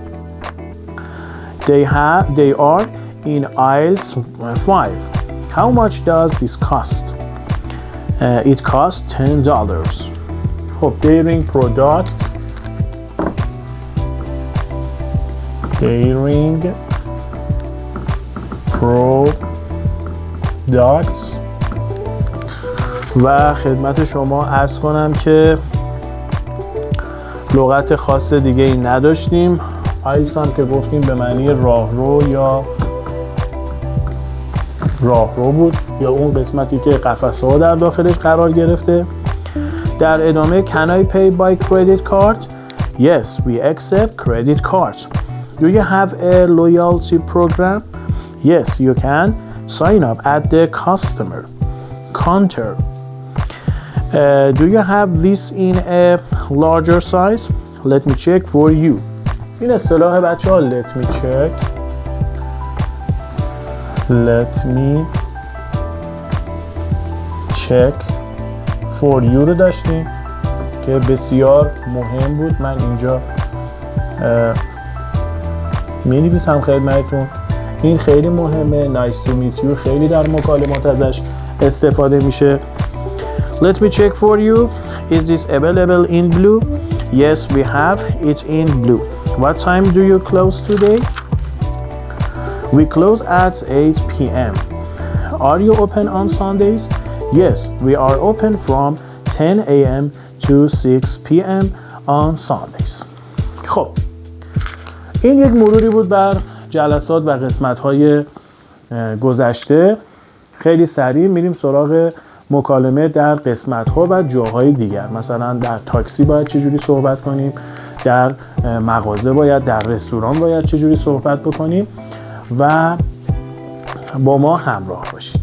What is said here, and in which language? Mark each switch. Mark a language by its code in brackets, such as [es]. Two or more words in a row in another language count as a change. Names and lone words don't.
[en] They are in aisles 5. How much does this cost? It costs $10. خب dairy product products. [fa] و خدمت شما عرض کنم که لغت خاص دیگه ای نداشتیم. آیلتس هم که گفتیم به معنی راهرو یا راهرو بود یا اون قسمتی که قفسه ها در داخلش قرار گرفته. در ادامه [en] Can I pay by credit card? Yes, we accept credit cards. Do you have a loyalty program? Yes, you can sign up at the customer counter. Do you have this in a larger size? Let me check for you. [fa] این اصطلاح بچه ها [en] let me check for you [fa] رو داشتیم که بسیار مهم بود. من اینجا می نویسم خدمتتون. این خیلی مهمه. [en] nice to meet you [fa] خیلی در مکالمات ازش استفاده میشه. [en] Let me check for you. Is this available in blue? Yes, we have it in blue. What time do you close today? We close at 8 p.m. Are you open on Sundays? Yes, we are open from 10 a.m. to 6 p.m. on Sundays. [fa] خب این یک مروری بود بر جلسات و قسمت‌های گذشته. خیلی سریع میریم سراغ مکالمه در قسمت‌ها و جاهای دیگر. مثلا در تاکسی باید چجوری صحبت کنیم، در مغازه باید، در رستوران باید چجوری صحبت بکنیم و با ما همراه باشید.